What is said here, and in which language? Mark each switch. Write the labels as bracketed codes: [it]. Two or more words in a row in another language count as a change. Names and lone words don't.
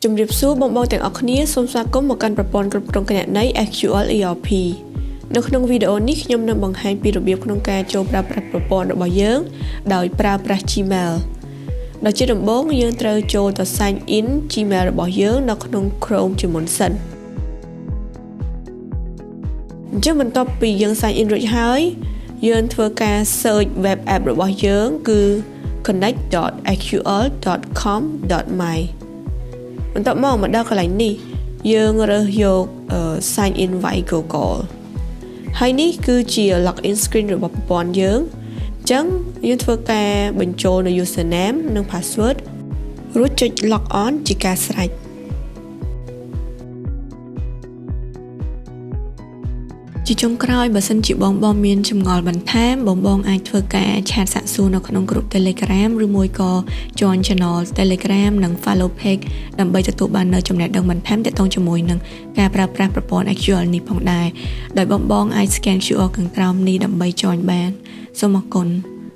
[km] ជំរាបសួរបងប្អូនទាំងអស់គ្នាសូមស្វាគមន៍មកកាន់ប្រព័ន្ធគ្រប់គ្រងគណនេយ្យ SQL ERP នៅក្នុងវីដេអូនេះខ្ញុំនឹងបង្ហាញពីរបៀបក្នុងការចូលប្រើប្រាស់ប្រព័ន្ធរបស់យើងដោយប្រើប្រាស់ Gmail ដោយជាដំបូងយើងត្រូវចូលទៅ [en] sign in Gmail [km] របស់យើងនៅក្នុង Chrome ជាមុនសិន អញ្ចឹងបន្ទាប់ពីយើង [en] sign in [km] រួចហើយយើងធ្វើការ [en] search web app [km] របស់យើងគឺ connect.sql.com.my បន្ទាប់មកដល់កន្លែងនេះយើងរើសយក [en] sign in via Google [km] ហើយនេះគឺជា [en] login screen [km] របស់ប្រព័ន្ធយើងអញ្ចឹងយើងធ្វើការបញ្ចូលនៅ username និង password រួចចុច [en] log on [km] ជាការស្រេច ជាចុងក្រោយបើសិនជាបងមានចម្ងល់បន្ថែមបងអាចធ្វើការឆាតសាកសួរនៅក្នុងក្រុម Telegram ឬមួយក៏ [en] join channel Telegram [km] និង [en] follow page [km] ដើម្បីទទួលបាននូវចំណេះដឹងបន្ថែមទាក់ទងជាមួយនឹងការប្រើប្រាស់ប្រព័ន្ធ SQL នេះផងដែរដោយបងអាច [en] scan QR [km] ខាងក្រោមនេះដើម្បី join បានសូមអរគុណ